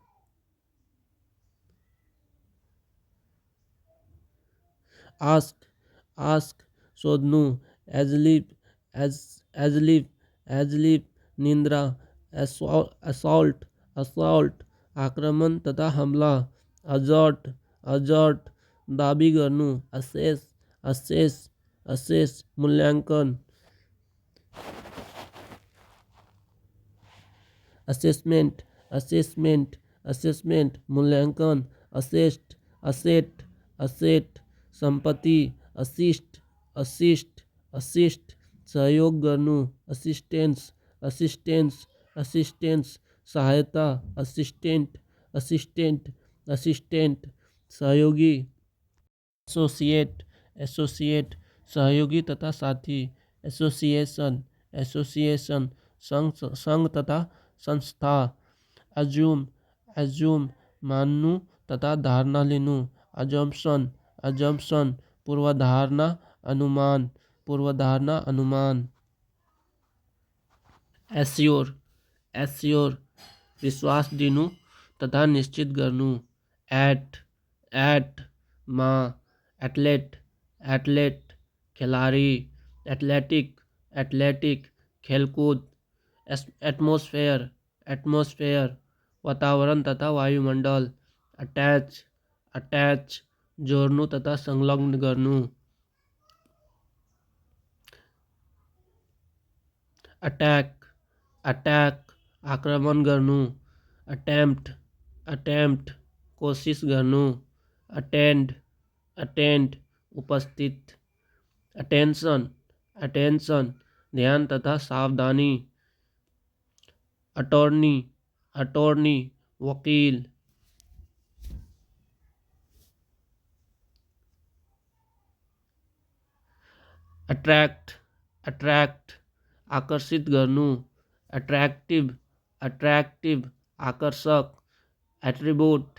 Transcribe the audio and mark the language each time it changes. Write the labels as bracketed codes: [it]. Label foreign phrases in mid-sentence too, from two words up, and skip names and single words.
[en] ask ask सोध्नु, asleep as asleep asleep निन्द्रा, assault assault [ne] आक्रमण तथा हमला, [en] assert assert [ne] दाबी गर्नु, [en] assess assess assess मूल्यांकन, assessment assessment assessment मूल्यांकन, asset asset asset संपत्ति, assist assist assist [ne] सहयोग गर्नु, [en] assistance assistance assistance सहायता, assistant assistant [ne] असिस्टेंट सहयोगी, [en] associate associate [ne] सहयोगी तथा साथी, [en] association association [ne] संघ संघ तथा संस्था, [en] assume assume [ne] मान्नु तथा धारणा लिनु, [en] assumption assumption [ne] पूर्वधारणा अनुमान पूर्वधारणा अनुमान, [en] assure assure [ne] विश्वास दिनु तथा निश्चित गर्नु, एट मा, [en] athlete athlete [ne] खिलाड़ी, [en] athletic athletic [ne] खेलकूद, [en] atmosphere atmosphere [ne] वातावरण तथा वायुमंडल, [en] attach attach [ne] जोड्नु तथा संलग्न गर्नु, [en] attack attack [ne] आक्रमण गर्नु, [en] attempt attempt [ne] कोशिश गर्नु, [en] attend attend उपस्थित, attention attention [ne] ध्यान तथा सावधानी, [en] attorney attorney वकील, attract attract [ne] आकर्षित गर्नु, [en] attractive attractive आकर्षक, एट्रीब्यूट